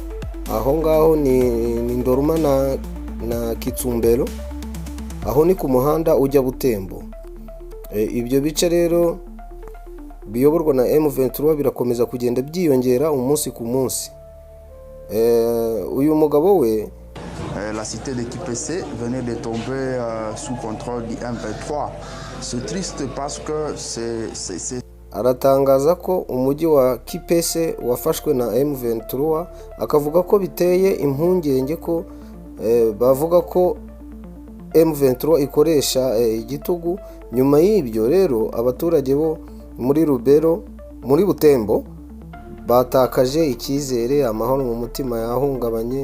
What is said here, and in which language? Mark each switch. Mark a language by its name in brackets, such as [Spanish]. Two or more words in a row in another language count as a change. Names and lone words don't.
[Kinyarwanda] Aho ngaho ni Ndoruma na Kitsumbero, aho ni ku muhanda ujya Butembo. Ibyo bice rero biyoborwa na M23 birakomeza kugenda byiyongera umunsi ku munsi. Uyu mugabo we, [French] la cité de Kipese venait de tomber sous contrôle du M23. C'est triste parce que c'est [Kinyarwanda] aratangaza ko umujyi wa Kipese wafashwe na M23, akavuga ko biteye impungenge ko bavuga ko M23 ikoresha igitugu. Nyuma y'ibyo rero abaturage bo muri Rubero, muri Butembo, batakaje icyizere, amahoro mu mutima yahungabanye.